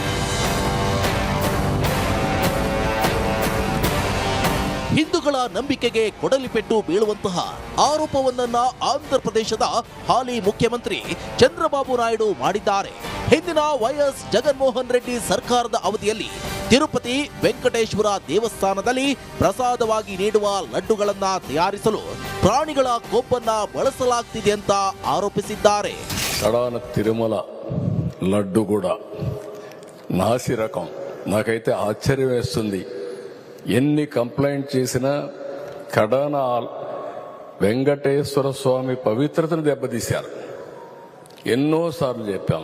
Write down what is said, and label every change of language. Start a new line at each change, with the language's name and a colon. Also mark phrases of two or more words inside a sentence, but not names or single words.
Kannada: ಹಿಂದೂಗಳ ನಂಬಿಕೆಗೆ ಕೊಡಲಿಪೆಟ್ಟು ಬೀಳುವಂತಹ ಆರೋಪವನ್ನ ಆಂಧ್ರ ಪ್ರದೇಶದ ಹಾಲಿ ಮುಖ್ಯಮಂತ್ರಿ ಚಂದ್ರಬಾಬು ನಾಯ್ಡು ಮಾಡಿದ್ದಾರೆ. ಹಿಂದಿನ ವೈಎಸ್ ಜಗನ್ಮೋಹನ್ ರೆಡ್ಡಿ ಸರ್ಕಾರದ ಅವಧಿಯಲ್ಲಿ ತಿರುಪತಿ ವೆಂಕಟೇಶ್ವರ ದೇವಸ್ಥಾನದಲ್ಲಿ ಪ್ರಸಾದವಾಗಿ ನೀಡುವ ಲಡ್ಡುಗಳನ್ನ ತಯಾರಿಸಲು ಪ್ರಾಣಿಗಳ ಕೊಬ್ಬನ್ನ ಬಳಸಲಾಗ್ತಿದೆ ಅಂತ ಆರೋಪಿಸಿದ್ದಾರೆ.
Telugu: కడాన తిరుమల లడ్డు కూడా నాసి రకం. నాకైతే ఆశ్చర్యం వేస్తుంది. ఎన్ని కంప్లైంట్ చేసినా కడాన వెంకటేశ్వర స్వామి పవిత్రతను దెబ్బతీశారు. ఎన్నోసార్లు చెప్పాం.